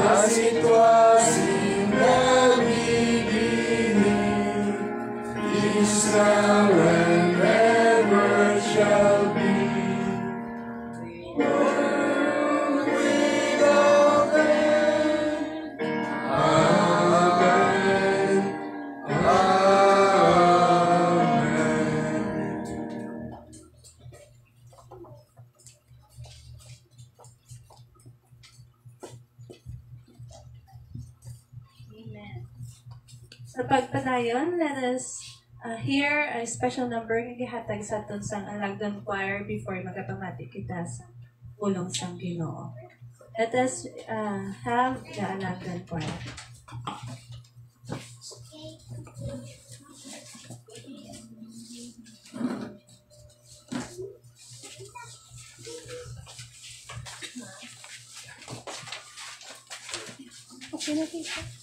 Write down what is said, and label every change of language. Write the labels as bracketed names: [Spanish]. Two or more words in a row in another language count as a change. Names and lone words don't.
[English] it was in the beginning, is now and ever shall be. World without end. Amen. Amen. Amen. [Hiligaynon] Sa pagpadayon, [English] let us hear a special number [Hiligaynon] nga gihatag sa aton sang Alagdan Choir before magapamati kita sa pulong sang Ginoo. [English] Let us have the Alagdan Choir. [Hiligaynon] Okay na kita.